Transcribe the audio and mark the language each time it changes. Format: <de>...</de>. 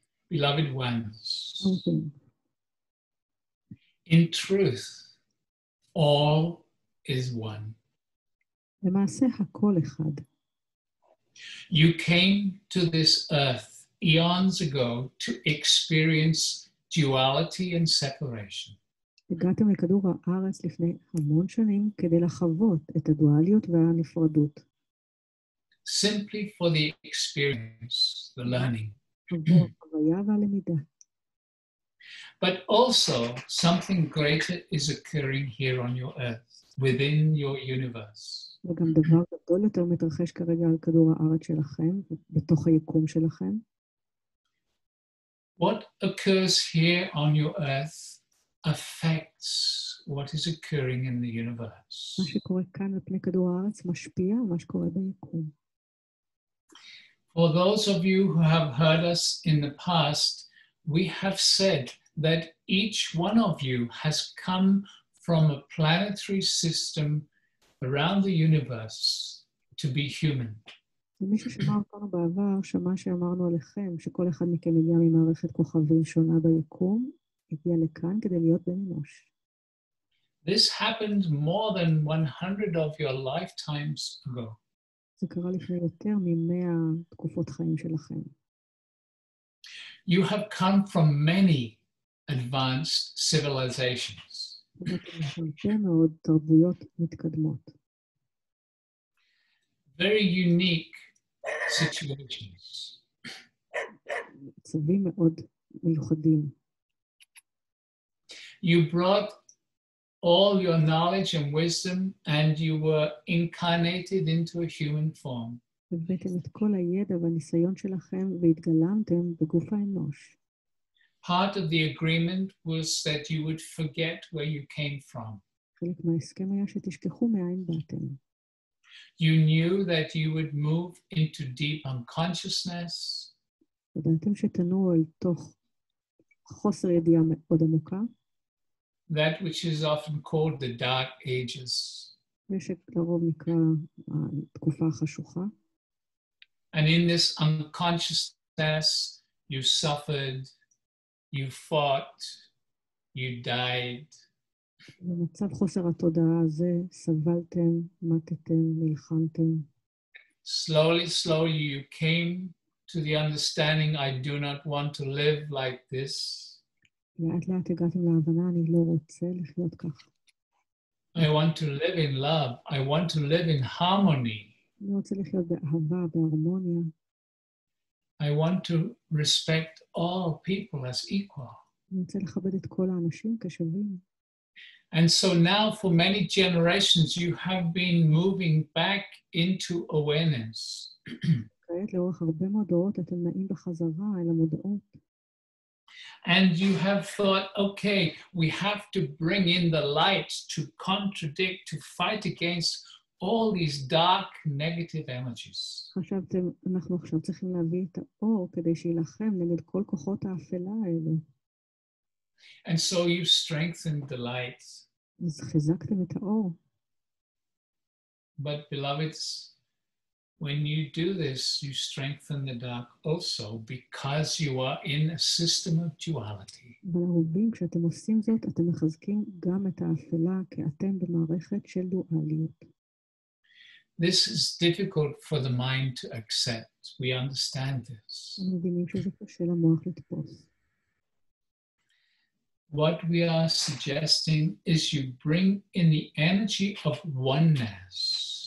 <en>Beloved ones, in truth, all is one.</en> <he>למעשה הכל אחד.</he> <en>You came to this earth eons ago to experience duality and separation.</en> <he>הגעתם לכדור הארץ לפני המון שנים כדי לחוות את הדואליות והנפרדות.</he> <en>Simply for the experience, the learning.</en> <he>עבור החוויה והלמידה.</he> <en>But also something greater is occurring here on your earth, within your universe.</en> <he>וגם דבר גדול יותר מתרחש כרגע על כדור הארץ שלכם, בתוך היקום שלכם.</he> <en>What occurs here on your earth affects what is occurring in the universe.</en> <he>מה שקורה כאן על פני כדור הארץ משפיע על מה שקורה ביקום.</he> <en>For those of you who have heard us in the past, we have said that each one of you has come from a planetary system around the universe to be human.</en> <he>ומי ששמע אותנו בעבר, שמע שאמרנו עליכם, שכל אחד מכם הגיע ממערכת כוכבים שונה ביקום, הגיע לכאן כדי להיות בן אנוש.</he> <en>This happened more than 100 of your lifetimes ago.</en> <he>זה קרה לפני יותר מ100 תקופות חיים שלכם.</he> <en>You have come from many advanced civilizations.</en> <he>הרבה מאוד תרבויות מתקדמות.</he> <en>Very unique situations.</en> <he>מצבים מאוד מיוחדים.</he> <en>You brought all your knowledge and wisdom and you were incarnated into a human form.</en> <he>הבאתם את כל הידע והניסיון שלכם והתגלמתם בגוף האנוש.</he> <en>Part of the agreement was that you would forget where you came from.</en> <he>חלק מההסכם היה שתשכחו מאין באתם.</he> <en>You knew that you would move into deep unconsciousness.</en> <he>ידעתם שתנועו אל תוך חוסר ידיעה מאוד עמוקה.</he> <en>That which is often called the dark ages.</en> <he>ושלרוב נקרא התקופה החשוכה.</he> <en>And in this unconsciousness, you suffered, you fought, you died.</en> <he>במצב חוסר התודעה הזה, סבלתם, מתתם, נלחמתם.</he> <en>Slowly, you came to the understanding, I do not want to live like this.</en> <he>לאט לאט הגעתם להבנה, אני לא רוצה לחיות כך.</he> <en>I want to live in love. I want to live in harmony.</en> <he>אני רוצה לחיות באהבה, בהרמוניה.</he> <en>I want to respect all people as equal.</en> <he>אני רוצה לכבד את כל האנשים כשווים.</he> <en>And so now for many generations you have been moving back into awareness.</en> <he>כעת לאורך הרבה מאוד דורות אתם נעים בחזרה אל המודעות.</he> <en>And you have thought, okay, we have to bring in the light to contradict, to fight against all these dark negative energies.</en> <he>חשבתם, אנחנו עכשיו צריכים להביא את האור כדי שילחם נגד כל כוחות האפלה האלו.</he> <en>And so you strengthened the light.</en> <he>אז חיזקתם את האור.</he> <en>But beloveds, when you do this, you strengthen the dark also because you are in a system of duality.</en> <he>אבל אהובים, כשאתם עושים זאת, אתם מחזקים גם את האפלה, כי אתם במערכת של דואליות.</he> <en>This is difficult for the mind to accept. We understand this.</en> <he>אנחנו מבינים שזה קשה למוח לתפוס.</he> <en>What we are suggesting is you bring in the energy of oneness.</en>